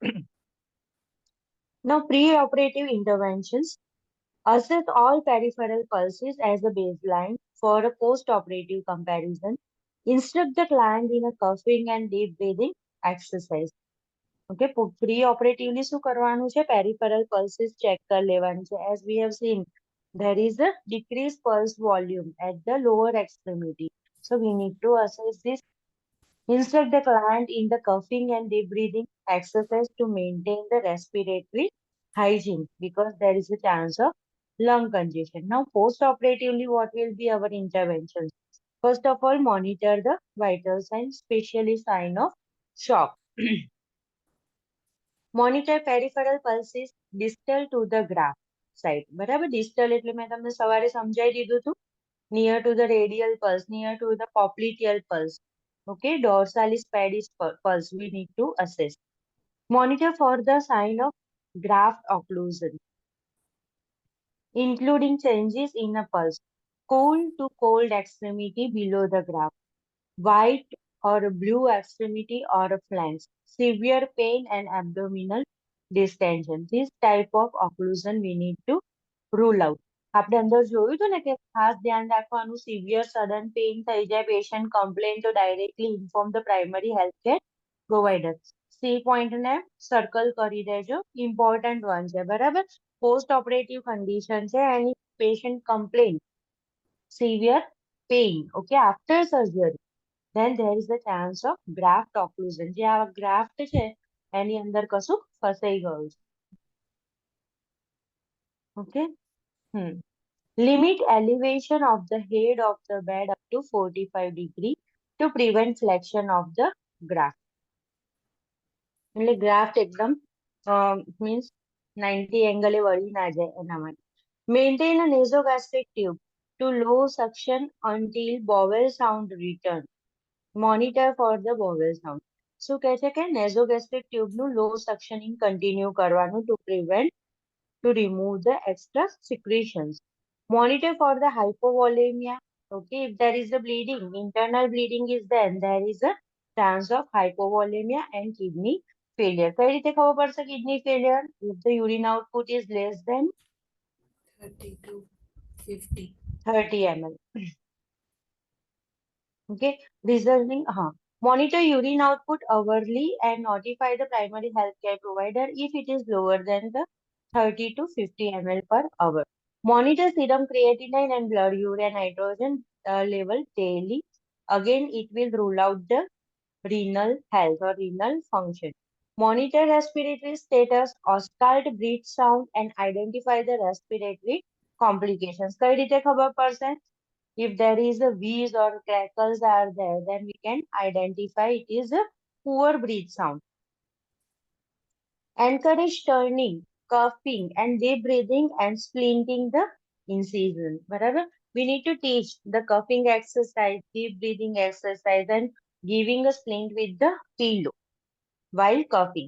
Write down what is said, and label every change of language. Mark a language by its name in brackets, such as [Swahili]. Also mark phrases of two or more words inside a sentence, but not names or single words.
[English] Now, pre-operative interventions. Assess all peripheral pulses as a baseline for a post-operative comparison. Instruct the client in a coughing and deep breathing exercise. Okay, pre-operatively [Gujarati] શું કરવાનું છે? [English] Peripheral pulses check [Gujarati] કરી લેવાની છે. [English] As we have seen, there is a decreased pulse volume at the lower extremity. So we need to assess this. Instruct the client in the coughing and deep breathing exercise to maintain the respiratory hygiene because there is a chance of lung congestion. Now, post-operatively, what will be our interventions? First of all, monitor the vital signs, especially sign of shock. Monitor peripheral pulses distal to the graft side. [Gujarati] બરાબર, distal એટલે મેં તમને સવારે સમજાઈ દીધું હતું. [English] Near to the radial pulse, near to the popliteal pulse. Okay, dorsalis pedis pulse we need to assess. Monitor for the sign of graft occlusion, including changes in a pulse, cool to cold extremity below the graft, white or blue extremity or flanks, severe pain and abdominal distension. This type of occlusion we need to rule out. [Gujarati] આપણે અંદર જોયું હતું ને કે ખાસ ધ્યાન રાખવાનું, [English] severe sudden pain [Gujarati] થઈ જાય, [English] patient complain, [Gujarati] તો [English] directly inform the primary health care provider. C point [Gujarati] ને સર્કલ કરી દેજો, [English] important one [Gujarati] છે, બરાબર. [English] post operative condition [Gujarati] છે, એની [English] patient complain, severe pain, okay, after surgery, then there is the chance of graft occlusion. [Gujarati] જે આ ગ્રાફ્ટ છે એની અંદર કશું ફસાઈ ગયું છે. [English] ઓકે. Limit elevation of the head of the bed up to 45 degrees to prevent flexion of the graft. [Gujarati] એટલે ગ્રાફ્ટ એકદમ મીન્સ 90 એંગલે વળી ના જાય એના માટે. [English] Maintain a nasogastric tube to low suction until bowel sound return. Monitor for the bowel sound. [Gujarati] શું કહે છે કે [English] nasogastric tubeનું low suctioning continue [Gujarati] કરવાનું [English] to remove the extra secretions. Monitor for the hypovolemia. Okay, if there is a bleeding, internal bleeding is there is a chance of hypovolemia and kidney failure. [Gujarati] કઈ રીતે ખબર પડશે [English] kidney failure? If the urine output is less than 30 to 50. 30 ml. Okay, resulting, monitor urine output hourly and notify the primary healthcare provider if it is lower than the 30 to 50 ml per hour. Monitor serum creatinine and blood urea nitrogen level daily. Again, it will rule out the renal health or renal function. Monitor respiratory status, auscultate breath sound and identify the respiratory complications. [Gujarati] કઈ રીતે ખબર પડશે? [English] If there is a wheeze or crackles are there, then we can identify it is a poor breath sound. Encourage turning, coughing, and deep breathing and splinting the incision. [Gujarati] બરાબર? [English] We need to teach the coughing exercise, deep breathing exercise, and giving a splint with the pillow while coughing.